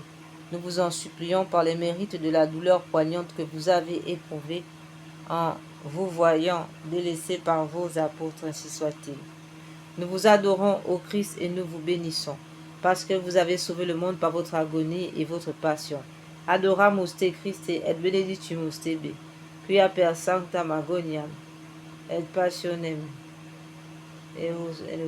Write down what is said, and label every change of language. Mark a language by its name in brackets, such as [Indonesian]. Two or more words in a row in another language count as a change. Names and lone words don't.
[French] Nous vous en supplions par les mérites de la douleur poignante que vous avez éprouvée en vous voyant délaissés par vos apôtres, ainsi soit-il. Nous vous adorons, ô Christ, et nous vous bénissons, parce que vous avez sauvé le monde par votre agonie et votre passion. [Latin] Adoramus te Christe et benedictimus tebe, quia per sanctam agoniam et passionem eos